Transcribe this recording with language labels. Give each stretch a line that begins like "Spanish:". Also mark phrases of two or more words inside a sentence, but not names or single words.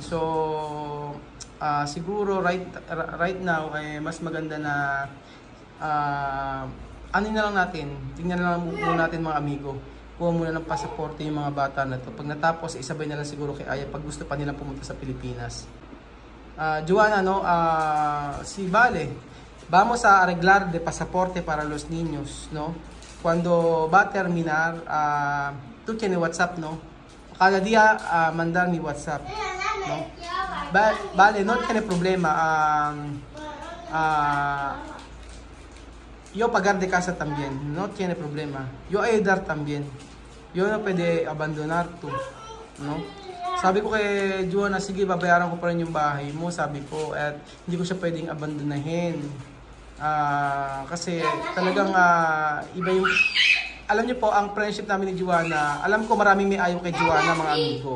Filipino: So siguro
English: right now
Filipino: mas maganda na ano na lang natin, tingnan na lang muna natin mga amigo. Kuha muna ng pasaporte yung mga bata na to. Pag natapos, isabay na lang siguro kay Aya pag gusto pa nilang pumunta sa Pilipinas.
Spanish: Joanna, si Vale, vamos a arreglar de pasaporte para los niños, ¿no? Cuando va a terminar, tú tienes WhatsApp, ¿no? Cada día mandar mi WhatsApp, ¿no? Vale, no tiene problema. Yo pagar de casa también, no tiene problema. Yo ayudar también. Yo no pwede abandonar to, no?
Filipino: Sabi ko kay Joanna, sige, babayaran ko pa rin yung bahay mo, sabi ko, at hindi ko siya pwedeng abandonahin. Kasi talagang iba yung, alam niyo po, ang friendship namin ni Joanna, alam ko maraming may ayaw kay Joanna mga amigo.